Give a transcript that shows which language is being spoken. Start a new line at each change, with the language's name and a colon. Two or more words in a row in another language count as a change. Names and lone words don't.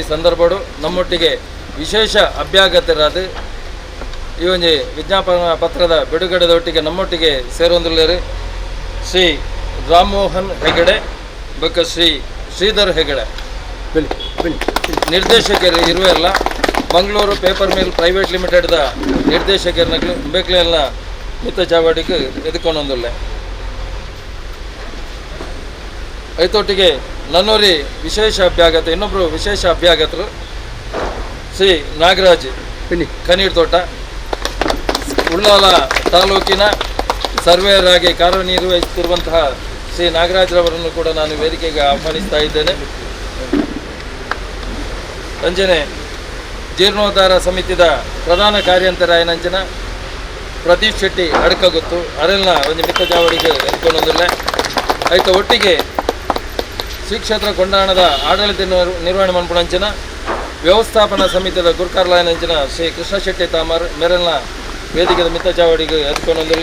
Tulu: ಸಂದರ್ಭಡು ನಮ್ಮೊಟ್ಟಿಗೆ ವಿಶೇಷ ಅಭ್ಯಾಗತರಾದ ಈ ಒಂಜಿ ವಿಜ್ಞಾಪನಾ ಪತ್ರದ ಬಿಡುಗಡೆದೊಟ್ಟಿಗೆ ನಮ್ಮೊಟ್ಟಿಗೆ ಸೇರೊಂದುಲ್ಲೇರು ಶ್ರೀ ರಾಮಮೋಹನ್ ಹೆಗಡೆ ಬೊಕ್ಕ ಶ್ರೀ ಶ್ರೀಧರ್ ಹೆಗಡೆ ನಿರ್ದೇಶಕರು ಇರುವೆಲ್ಲ ಮಂಗಳೂರು ಪೇಪರ್ ಮಿಲ್ ಪ್ರೈವೇಟ್ ಲಿಮಿಟೆಡ್ದ ನಿರ್ದೇಶಕರನ್ನ ಬೇಕ್ಲೆಲ್ಲ ಮಿತ್ತ ಚಾವಡಿಗೆ ಎದುಕೊಂಡೊಂದುಲ್ಲ. ಐತೊಟ್ಟಿಗೆ ನನ್ನೂರಿ
Kannada: ವಿಶೇಷ ಅಭ್ಯಾಗತ ಇನ್ನೊಬ್ಬರು ವಿಶೇಷ ಅಭ್ಯಾಗತರು ಶ್ರೀ ನಾಗರಾಜ್ ಕನೀರ್ ತೋಟ ಉಳ್ಳಾಲ ತಾಲೂಕಿನ ಸರ್ವೇಯರ್ ಆಗಿ ಕಾರ್ಯನಿರ್ವಹಿಸುತ್ತಿರುವಂತಹ ಶ್ರೀ ನಾಗರಾಜ್ರವರನ್ನು ಕೂಡ ನಾನು ವೇದಿಕೆಗೆ ಆಹ್ವಾನಿಸ್ತಾ ಇದ್ದೇನೆ.
Tulu: ಅಂಜನೆ ಜೀರ್ಣೋದ್ಧಾರ ಸಮಿತಿದ ಪ್ರಧಾನ ಕಾರ್ಯಂತರಾಯನಂಚಿನ ಪ್ರದೀಪ್ ಶೆಟ್ಟಿ ಅಡಕಗುತ್ತು ಅರೆಲ್ನ ಒಂದು ಮಿತ್ತ ಜಾವಡಿಗೆ ಎದ್ಕೊಂಡೊಂದಿಲ್ಲ. ಆಯ್ತು ಒಟ್ಟಿಗೆ ಶ್ರೀ ಕ್ಷೇತ್ರ ಕೊಂಡಾಣದ ಆಡಳಿತ ನಿರ್ವಹಣೆ ಮನ್ಪುಣಂಚಿನ ವ್ಯವಸ್ಥಾಪನಾ ಸಮಿತಿದ ಗುರುಕಾರ್ಲಾಯನಂಚಿನ ಶ್ರೀ ಕೃಷ್ಣ ಶೆಟ್ಟಿ ತಾಮರ್ ಮೇರೆಲ್ನ ವೇದಿಕೆದ ಮಿತ್ತ ಚಾವಡಿಗೆ ಎದ್ಕೊಂಡೊಂದಿಲ್ಲ.